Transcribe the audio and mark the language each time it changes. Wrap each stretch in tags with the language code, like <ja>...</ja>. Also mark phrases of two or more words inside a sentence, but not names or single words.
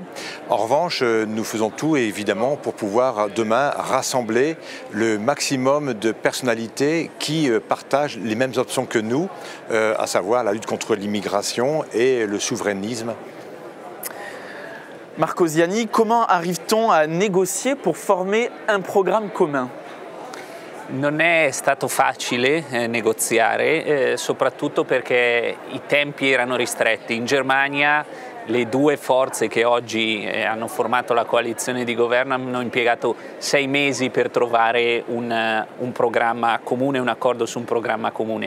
<fr>En revanche, nous faisons tout, évidemment, pour pouvoir demain rassembler le maximum de personnalités qui partagent les mêmes options que nous, à savoir la lutte contre l'immigration et le souverainisme. Marco Ziani, comment arrive-t-on à négocier pour former un programme commun?</fr> <it>Non è stato facile negoziare, soprattutto perché i tempi erano ristretti. In Germania le due forze che oggi hanno formato la coalizione di governo hanno impiegato 6 mesi per trovare un programma comune, un accordo su un programma comune.</it>